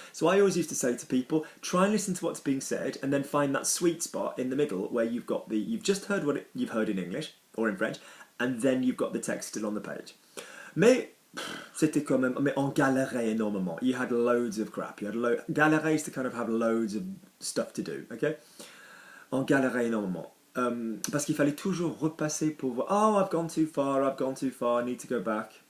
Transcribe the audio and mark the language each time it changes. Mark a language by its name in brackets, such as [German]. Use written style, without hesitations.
[English] So I always used to say to people, try and listen to what's being said and then find that sweet spot in the middle where you've just heard what you've heard in English or in French, and then you've got the text still on the page. [French] Mais c'était quand même, mais on galérait énormément. [English] You had loads of crap. Galérer is to kind of have loads of stuff to do, okay? [French] On galérait énormément. Parce qu'il fallait toujours repasser pour voir, [English] oh, I've gone too far, I need to go back.